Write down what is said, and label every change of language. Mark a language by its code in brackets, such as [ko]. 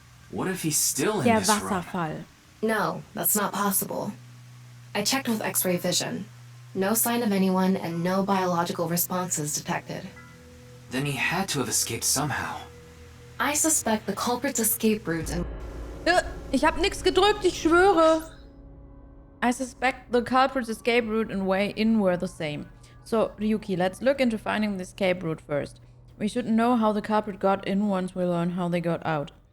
[en] What if he's still in [de] Der [en] this room? [de] Wasserfall. [en] No, that's not possible. I checked with X-ray vision. No sign of anyone and no biological responses detected. Then he had to have escaped somehow. I suspect the culprit's escape route and [de] Ich hab nix gedrückt, ich schwöre. [en] I suspect the culprit's escape route and way in were the same. So, Ryuki, let's look into finding the escape route first. We should know how the culprit got in once we learn how they got out.